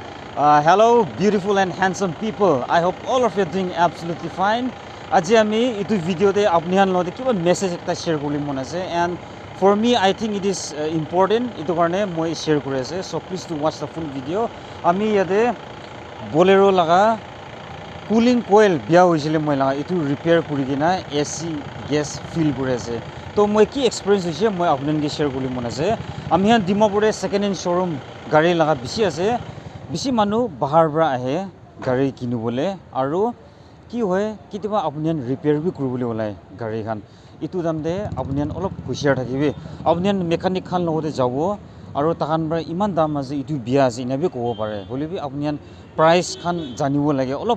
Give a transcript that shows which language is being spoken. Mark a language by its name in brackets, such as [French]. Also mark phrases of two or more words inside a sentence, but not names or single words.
[English] Hello, beautiful and handsome people. I hope all of you are doing absolutely fine. [Naga Pidgin] Aji ami itu video de apni han lode kiba message ekta share kori mon ase, [English] and for me I think it is important. [Naga Pidgin] Itu karone moi share kori ase. [English] So please do watch the full video. [Naga Pidgin] Ami yade bolero laga [English] cooling coil [Naga Pidgin] biya hoisile moi laga itu repair kori kina AC gas fill kori ase. To moi ki experience hoise moi apnan ke share kori mon ase. Ami han Dimapur [English] second hand showroom [Naga Pidgin] gari laga bishi ase. বেছি মানুহ বাহাৰ পৰা আহে গাড়ী কিনিবলৈ আৰু কি হয় কেতিয়াবা আপুনিয়ান ৰিপেয়াৰ বি কৰিবলৈ ওলাই গাড়ীখন ইটো দামতে আপুনিয়ান অলপ হুঁচিয়াৰ থাকিবি আপুনিয়ান মেকানিক খান লগতে যাব আৰু তাহান পৰা ইমান দাম আছে ইটো বিয়া আছে ইনাবি ক'ব পাৰে হ'লেবি আপুনিয়ান প্ৰাইচ খান জানিব লাগে অলপ